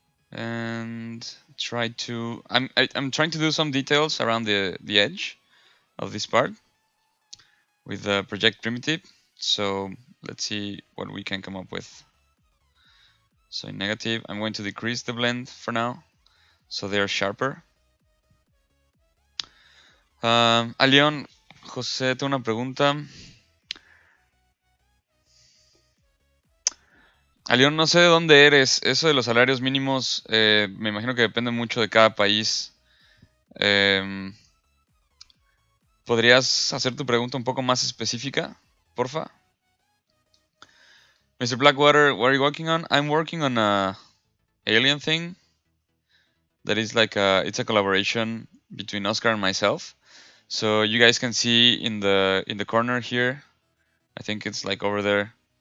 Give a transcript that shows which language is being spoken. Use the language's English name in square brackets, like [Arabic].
[English] And try to I'm trying to do some details around the edge of this part with the project primitive. So let's see what we can come up with. So in negative, I'm going to decrease the blend for now, so they are sharper. [Spanish] León, José, tengo una pregunta. León, no sé de dónde eres. Eso de los salarios mínimos, me imagino que depende mucho de cada país. ¿Podrías hacer tu pregunta un poco más específica, porfa? [English] Mr. Blackwater, what are you working on? I'm working on a alien thing that is like it's a collaboration between Oscar and myself. So you guys can see in the corner here, I think it's like over there.